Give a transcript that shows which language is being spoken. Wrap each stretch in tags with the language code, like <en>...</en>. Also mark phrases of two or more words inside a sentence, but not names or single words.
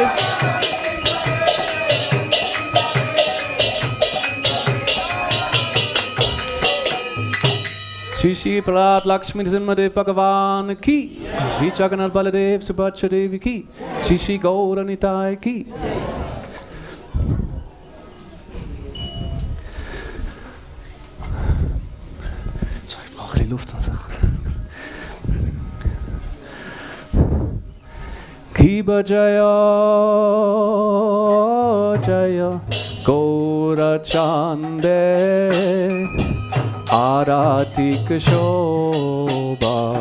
<hi>श्री श्री प्रह्लाद लक्ष्मी नृसिंहदेव भगवान की, श्री जगन्नाथ बलदेव सुभचा देवी की, श्री श्री गौर निताई की.</hi> <de>Sorry, ich brauche die Luft.</de> <bn>কিবা জয় জয় গৌর চাঁদে আরতি শোভা.</bn>